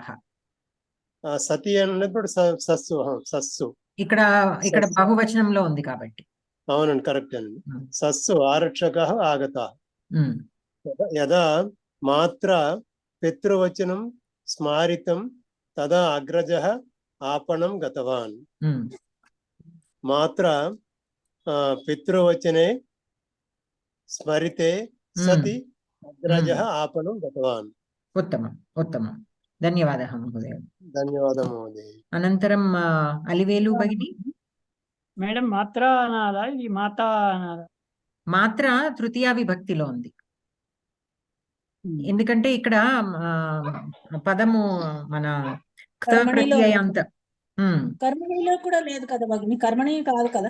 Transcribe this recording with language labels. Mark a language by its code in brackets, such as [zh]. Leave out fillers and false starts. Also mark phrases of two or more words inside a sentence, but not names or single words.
[te] సతి అన్నప్పుడు సస్సు. సస్సు ఇక్కడ బహువచనంలో ఉంది కాబట్టి. అవునండి, కరెక్ట్ అండి. సస్సు [sa] ఆరక్షకాః ఆగతాః. యదా మాత్ర పితృవచనం స్మారితం తదా అగ్రజः आपणं गतवान्. मात्र पितृवचने स्मरिते सति अग्रजः आपणं गतवान्. उत्तमम् उत्तमम्, धन्यवादः महोदय. धन्यवादः महोदय. अनन्तरं अलिवेलु भगिनी. [te] మేడం మాత్ర అనాలా ఇది మాత అనాలా? మాత్ర తృతీయ విభక్తిలో ఉంది, ఎందుకంటే ఇక్కడ పదము మన ప్రత్యయాంత. కర్మణిలో కూడా లేదు కదా భగిని, కర్మణి కాదు కదా.